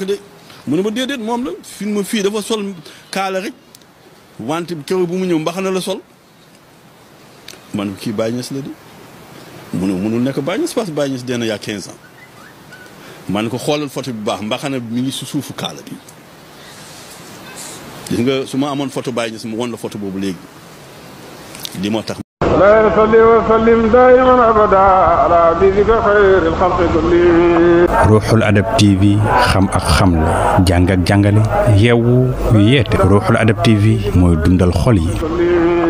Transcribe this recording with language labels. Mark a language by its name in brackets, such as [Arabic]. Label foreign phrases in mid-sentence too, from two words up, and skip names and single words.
[Wolof] de mu ne ma déedéet moom la fii dafa sol kaala rek wante keroog bu mu ñëw mbaxana la sol man ko kii Baay Ñas la de mu ne mënul nekk Baay Ñas [French] parce que [Wolof] Baay Ñas dee na yaa 15 ans man ko xoolal photo bi baax mbaxana mi ngi si suufu kaala bi gis nga su ma amoon photo Baay Ñas mu won la photo boobu léegi li moo tax [Arabic] لا يصلي وسلم دائما ابدا على حبيبك خير الخلق كلهم. [Wolof] Ruuxul Adab TV xam ak xamle jàng ak jàngale yeewu yeete Ruuxul Adab TV mooy dundal xol yi.